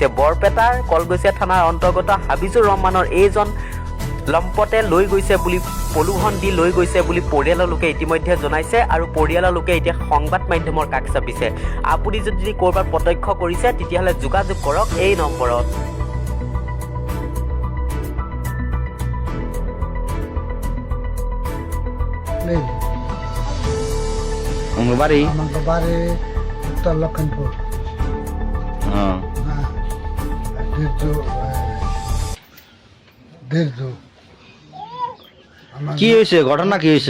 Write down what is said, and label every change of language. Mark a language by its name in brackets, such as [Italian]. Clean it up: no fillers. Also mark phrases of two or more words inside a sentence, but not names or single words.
[Assamese] বৰপেটাৰ কলগছিয়া থানাৰ অন্তৰ্গত হাফিজুৰ ৰহমানৰ এইজন লম্পটে লৈ গৈছে বুলি প্ৰলোভন দি লৈ গৈছে বুলি পৰিয়ালৰ লোকে ইতিমধ্যে জনাইছে আৰু পৰিয়ালৰ লোকে এতিয়া সংবাদ মাধ্যমৰ কাষ চাপিছে। আপুনি যদি ক'ৰবাত প্ৰত্যক্ষ কৰিছে তেতিয়াহ'লে যোগাযোগ কৰক এই নম্বৰত। [Bangla] বাড়ি আমাদের বাড়ি উত্তর লক্ষিমপুর। কি হয়েছে ঘটনা কি হয়েছে?